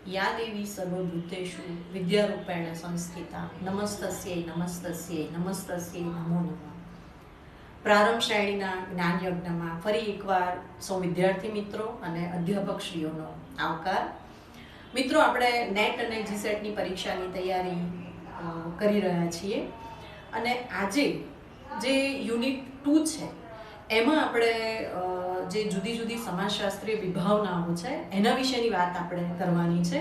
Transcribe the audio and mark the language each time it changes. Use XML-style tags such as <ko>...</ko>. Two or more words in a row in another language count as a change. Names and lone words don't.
<sa>या देवी सर्वभूतेषु विद्यारूपेण संस्थिता नमस्तस्यै नमस्तस्यै नमस्तस्यै नमो नमः।</sa> <gu>પ્રારંભ શ્રેણીના જ્ઞાન યજ્ઞમાં ફરી એકવાર સૌ વિદ્યાર્થી મિત્રો અને અધ્યાપકશ્રીઓનો આવકાર. મિત્રો, આપણે નેટ અને જીસેટની પરીક્ષાની તૈયારી કરી રહ્યા છીએ અને આજે જે યુનિટ 2 છે એમાં આપણે જે જુદી જુદી સમાજશાસ્ત્રીય વિભાવનાઓ છે એના વિશેની વાત આપણે કરવાની છે.</gu>